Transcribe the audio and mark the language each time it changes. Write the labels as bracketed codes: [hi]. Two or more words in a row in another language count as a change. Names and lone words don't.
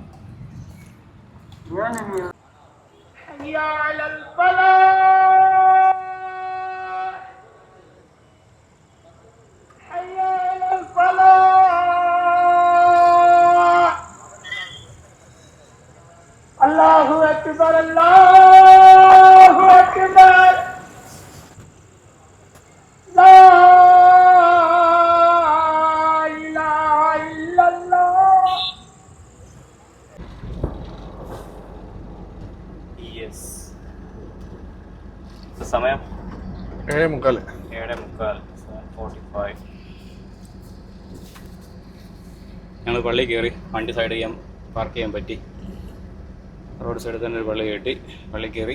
[ar] ஏனெனில் الله أكبر، الله أكبر، لا إله إلا الله. [ml] യെസ്. സമയം 7:45. 7:45. ഞങ്ങൾ പള്ളി കയറി. വണ്ടി സൈഡ് പാർക്ക് ചെയ്യാൻ പറ്റി. റോഡ് സൈഡിൽ തന്നെ ഒരു പള്ളി കയറ്റി. പള്ളി കയറി.